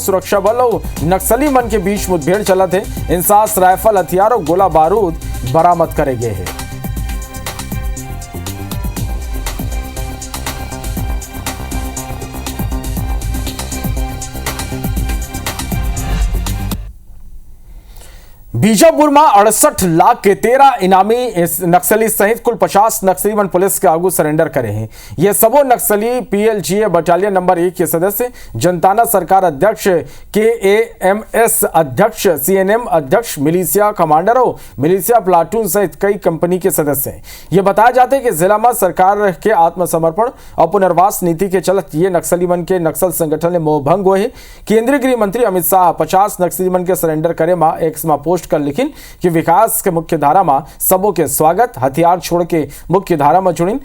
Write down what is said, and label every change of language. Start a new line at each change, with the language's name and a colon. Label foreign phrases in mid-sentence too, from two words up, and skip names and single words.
Chhattisgarhi: सुरक्षा बलों नक्सली मन के बीच मुठभेड़ चला थे। इंसास राइफल हथियार और गोला बारूद बरामद करे गए हैं। बीजापुर में 68 लाख के 13 इनामी नक्सली सहित कुल 50 नक्सली मन पुलिस के आगू सरेंडर करे हैं। ये सबो नक्सली पीएलजीए बटालियन नंबर 1 के सदस्य, जनताना सरकार अध्यक्ष, केएमएस अध्यक्ष, सीएनएम अध्यक्ष, मिलिशिया कमांडर और मिलिशिया प्लाटून सहित कई कंपनी के सदस्य हैं। ये बताया जाता है कि जिला में सरकार के आत्मसमर्पण और पुनर्वास नीति के चलते ये नक्सली मन के नक्सल संगठन में मोहभंग हुए हैं। केंद्रीय गृह मंत्री अमित शाह 50 नक्सली मन के सरेंडर करे में एक्स में पोस्ट कर लिखिन कि विकास के मुख्य धारा में सबों के स्वागत, हथियार छोड़ के मुख्य धारा में जुड़िन।